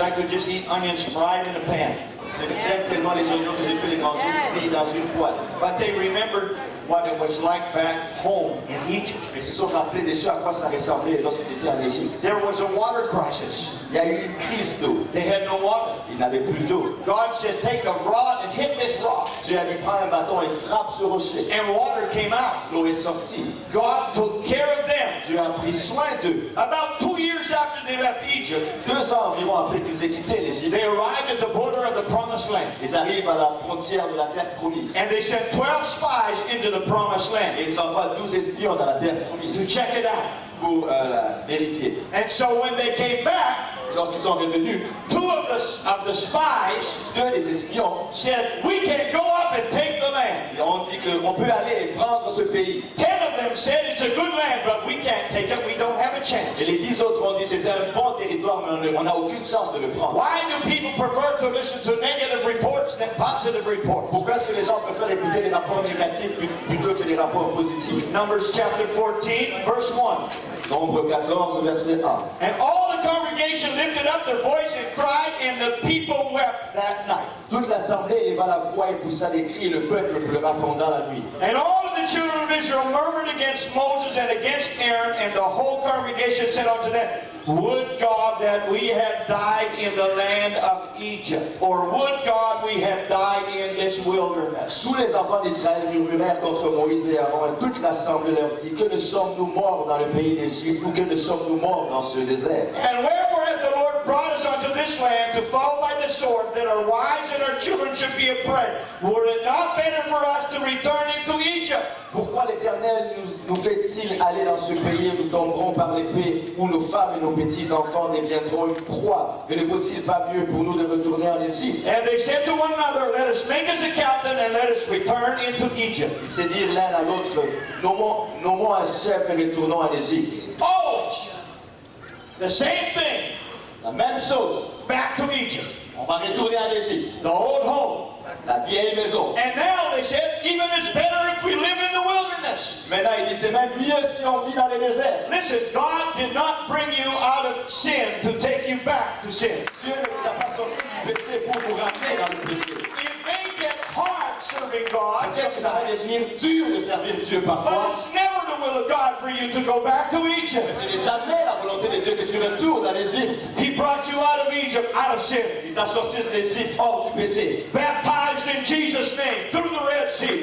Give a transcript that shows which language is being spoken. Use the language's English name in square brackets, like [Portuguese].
[English] I could just eat onions fried in a pan. [French] J'aime tellement les oignons que j'ai pu les manger cuits dans une poêle. [English] But they remembered what it was like back home in Egypt. [French] Mais ils se sont rappelés de ce à quoi ça ressemblait lorsqu'ils étaient en Égypte. [English] There was a water crisis. [French] Il y a eu une crise d'eau. [English] They had no water. [French] Ils n'avaient plus d'eau. [English] God said, take a rod and hit this rock. [French] Dieu a dit, prends un bâton et frappe ce rocher. [English] And water came out. [French] L'eau est sortie. [English] God took care of them. [French] Dieu a pris soin d'eux. [English] About 2 years after they left Egypt, [French] 2 ans environ après qu'ils aient quitté l'Égypte, [English] they arrived at the border of the promised land. [French] ils arrivent à la frontière de la terre promise. [English] And they sent 12 spies into the promised land [French] Et ils envoient 12 espions dans la terre [English] to [French] promise [English] check it out. [French] pour la vérifier. [English] And so when they came back, [French] Lorsqu'ils sont revenus, [English] 2 of of the spies [French] deux des espions, [English] said, we can go up and take the land. [French] ils ont dit qu'on peut aller et prendre ce pays. [English] 10 of them said it's a good land, but we can't take it. We don't have a chance. [French] Et les 10 autres ont dit c'était un bon territoire, mais on n'a aucune chance de le prendre. [English] Why do people prefer to listen to negative reports than positive reports? [French] Pourquoi est-ce que les gens préfèrent écouter les rapports négatifs plutôt que les rapports positifs? [English] Numbers chapter 14, verse 1. [French] Nombre 14, verset 1. [English] And all the congregation lifted up their voice and cried, and the people wept that night. [French] Toute l'assemblée éleva la voix et poussa des cris, et le peuple pleura pendant la nuit. [English] And all of the children of Israel murmured against Moses and against Aaron, and the whole congregation said unto them, would God that we had died in the land of Egypt, or would God we had died in this wilderness. [French] Tous les enfants d'Israël murmurèrent contre Moïse et Aaron, et toute l'assemblée leur dit, que ne sommes-nous morts dans le pays d'Égypte, ou que ne sommes-nous morts dans ce désert? [English] And wherefore hath the Lord brought us unto this land to fall by the sword, that our wives and our children should be a prey? Were it not better for us to return into Egypt? [French] Pourquoi l'Éternel nous fait-il aller dans ce pays où nous tomberons par l'épée, où nos femmes et nos petits-enfants deviendront une proie? Et ne vaut-il pas mieux pour nous de retourner en Égypte? [English] And they said to one another, let us make us a captain, and let us return into Egypt. [French] Ils se dirent l'un à l'autre, nommons un chef et retournons en Égypte. [English] Oh! The same thing. [French] La même chose. [English] Back to Egypt. [French] On va retourner en Égypte. [English] The old home. [French] La vieille maison. [English] And now they said, even it's better if we live in the wilderness. [French] Maintenant, il dit, c'est même mieux si on vit dans les déserts. [English] Listen, God did not bring you out of sin to take you back to sin. [French] Dieu ne vous a pas sorti du péché pour vous ramener dans le péché. [English] It may get hard serving God, [French] Peut-être que ça va devenir dur de servir Dieu [English] but [French] parfois. [English] it's never the will of God for you to go back to Egypt. [French] Ce n'est jamais la volonté de Dieu que tu retournes en Égypte. [English] He brought you out of Egypt, out of sin. [French] Il t'a sorti de l'Égypte hors du péché. [English] Baptized in Jesus' name through the Red Sea.